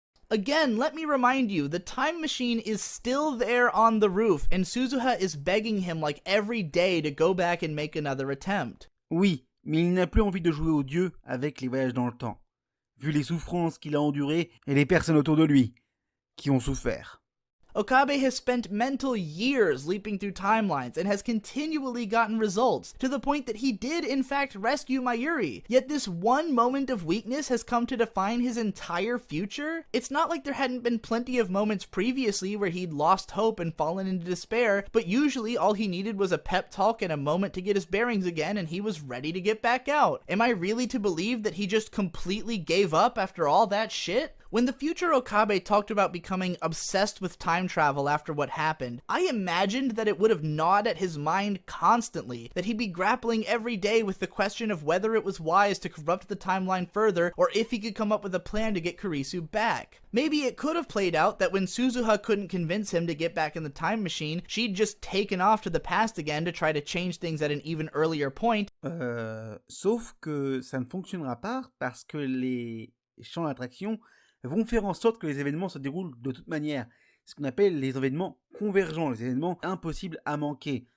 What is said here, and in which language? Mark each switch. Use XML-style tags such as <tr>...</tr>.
<en>Again, let me remind you, the time machine is still there on the roof, and Suzuha is begging him like every day to go back and make another attempt.</en> <fr>Oui, mais il n'a plus envie de jouer au dieu avec les voyages dans le temps, vu les souffrances qu'il a endurées et les personnes autour de lui qui ont souffert.</fr> <en>Okabe has spent mental years leaping through timelines and has continually gotten results, to the point that he did in fact rescue Mayuri. Yet this one moment of weakness has come to define his entire future? It's not like there hadn't been plenty of moments previously where he'd lost hope and fallen into despair, but usually all he needed was a pep talk and a moment to get his bearings again and he was ready to get back out. Am I really to believe that he just completely gave up after all that shit? When the future Okabe talked about becoming obsessed with time travel after what happened, I imagined that it would have gnawed at his mind constantly, that he'd be grappling every day with the question of whether it was wise to corrupt the timeline further, or if he could come up with a plan to get Kurisu back. Maybe it could have played out that when Suzuha couldn't convince him to get back in the time machine, she'd just taken off to the past again to try to change things at an even earlier point.</en> <fr>Sauf que ça ne fonctionnera pas parce que les champs d'attraction vont faire en sorte que les événements se déroulent de toute manière. Ce qu'on appelle les événements convergents, les événements impossibles à manquer.</fr>